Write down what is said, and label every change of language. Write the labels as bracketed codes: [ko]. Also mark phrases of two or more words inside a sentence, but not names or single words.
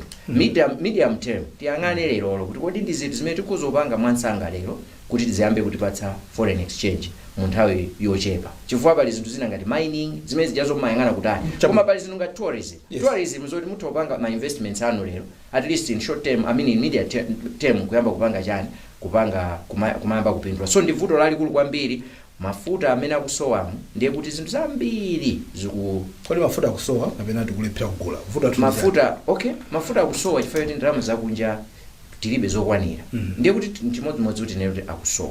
[en] Medium term [ny] tiyang'ane lero kuti kodi ndi zinthu zimene tikuzopanga mwansanga lero kuti tiziyambe kutipatsa [en] foreign exchange [ny] mu nthawi yochepa chifukwa pali zinthu zina ngati mining zimene zijazo mayang'ana kutani koma pali zinthu ngati tourism zoti mutopanga ma investments anu lero [en] at least in short term in medium term [ny] kuyamba kupanga chani kumayamba kupindula. So ndi vuto lalikulu kwambiri mafuta amene akusowa ndiye kuti zinthu zambiri kodi mafuta akusowa kapena tikulephera kugula mafuta akusowa chifukwa kuti ndalama zakunja tilibe zokwanira ndiye kuti chimodzimodzi kuti nero akusowa